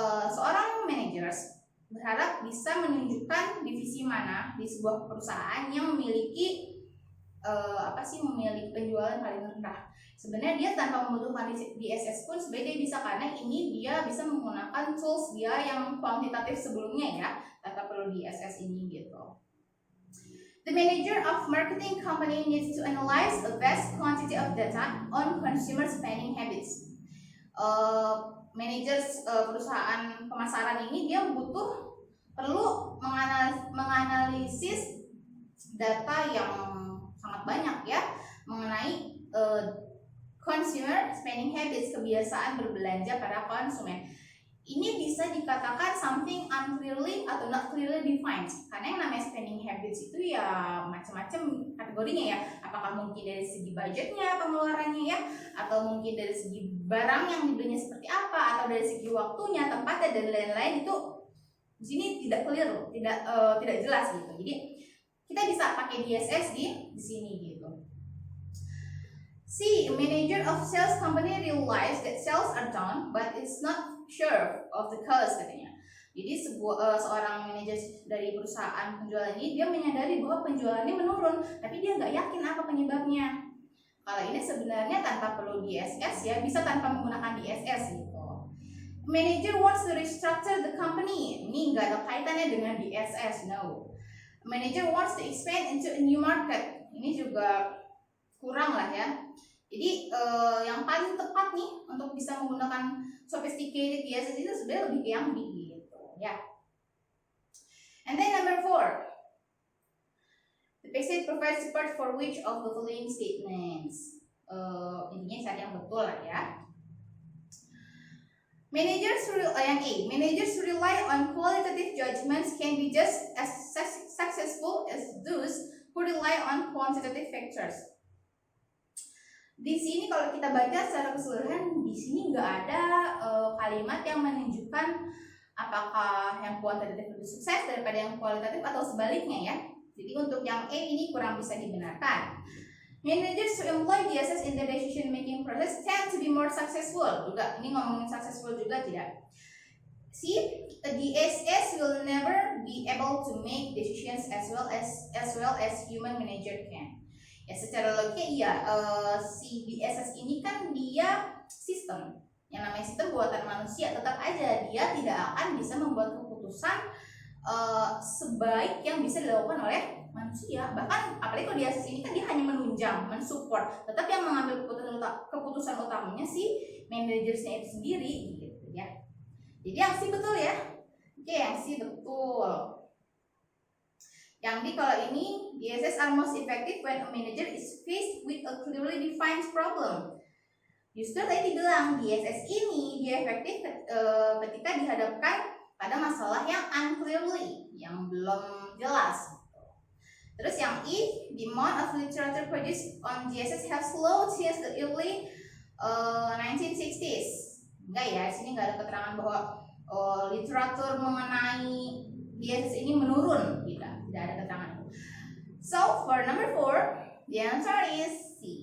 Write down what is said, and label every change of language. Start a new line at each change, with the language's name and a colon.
Indonesian: Seorang manager berharap bisa menunjukkan divisi mana di sebuah perusahaan yang memiliki memiliki penjualan paling rendah. Sebenarnya dia tanpa membutuhkan DSS pun sebenarnya dia bisa, karena ini dia bisa menggunakan tools dia yang kuantitatif sebelumnya ya, tanpa perlu DSS ini gitu.
English: The manager of marketing company needs to analyze a vast quantity of data on consumer spending habits.
Indonesian: Managers perusahaan pemasaran ini dia perlu menganalisis data yang sangat banyak ya mengenai
English: consumer spending habits,
Indonesian: kebiasaan berbelanja para konsumen. Ini bisa dikatakan
English: something unclearly
Indonesian: atau
English: not clearly defined,
Indonesian: karena yang namanya spending habits itu ya macam-macam kategorinya ya. Apakah mungkin dari segi budgetnya, pengeluarannya ya, atau mungkin dari segi barang yang dibelinya seperti apa, atau dari segi waktunya, tempatnya dan lain-lain. Itu di sini tidak clear, tidak jelas gitu. Jadi kita bisa pakai DSS di sini gitu.
English: C, a manager of sales company realized that sales are down but is not sure of the cause
Indonesian: katanya. Jadi seorang manajer dari perusahaan penjualan ini dia menyadari bahwa penjualannya menurun, tapi dia nggak yakin apa penyebabnya. Kalau ini sebenarnya tanpa perlu DSS ya, bisa tanpa menggunakan DSS gitu.
English: Manager wants to restructure the company.
Indonesian: Ini nggak ada kaitannya dengan DSS, no.
English: Manager wants to expand into a new market.
Indonesian: Ini juga kurang lah ya. Jadi yang paling tepat nih untuk bisa menggunakan sophisticated DSS itu sebenarnya lebih ke yang B gitu ya.
English: And then number 4, the passage provides support for which of the following statements.
Indonesian: Intinya cari yang betul lah ya.
English: Managers who rely on qualitative judgments can be just as successful as those who rely on quantitative factors.
Indonesian: Di sini kalau kita baca secara keseluruhan, di sini nggak ada kalimat yang menunjukkan apakah yang kuantitatif lebih sukses daripada yang kualitatif atau sebaliknya ya. Jadi untuk yang A ini kurang bisa dibenarkan.
English: Managers who employ DSS in the decision making process tend to be more successful.
Indonesian: Juga ini ngomongin successful juga tidak.
English: See, a DSS will never be able to make decisions as well as human manager can.
Indonesian: Ya secara logika iya, si DSS ini kan dia sistem. Yang namanya sistem buatan manusia, tetap aja dia tidak akan bisa membuat keputusan sebaik yang bisa dilakukan oleh manusia. Bahkan apalagi kalau DSS ini kan dia hanya menunjang, mensupport, tetap yang mengambil keputusan utamanya si manajersnya itu sendiri gitu ya. Jadi yang C betul ya. Oke, yang C betul. Yang D kalau ini,
English: DSS are most effective when a manager is faced with a clearly defined problem.
Indonesian: Justru tadi dibilang DSS ini dia efektif ketika dihadapkan pada masalah yang unclearly, yang belum jelas. Terus yang E,
English: the amount of literature produced on DSS has slowed since the early 1960s.
Indonesian: Enggak ya, sini nggak ada keterangan bahwa literatur mengenai DSS ini menurun. Tidak ada keterangan.
English: So for number 4, the answer is C.